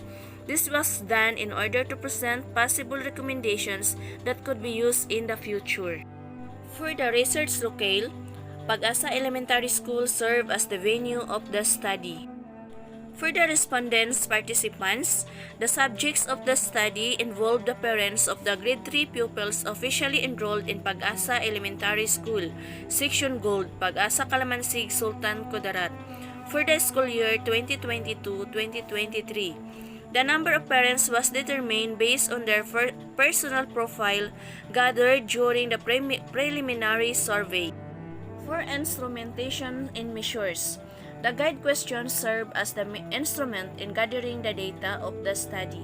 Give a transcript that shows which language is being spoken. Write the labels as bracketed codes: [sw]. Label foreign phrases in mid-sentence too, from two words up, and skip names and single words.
[en] This was done in order to present possible recommendations that could be used in the future. For the research locale, Pag-asa Elementary School served as the venue of the study. For the respondents participants, the subjects of the study involved the parents of the grade 3 pupils officially enrolled in Pag-asa Elementary School, Section Gold, Pag-asa Calamansig, Sultan Kudarat, for the school year 2022-2023. The number of parents was determined based on their personal profile gathered during the preliminary survey. For instrumentation and measures, the guide questions served as the instrument in gathering the data of the study.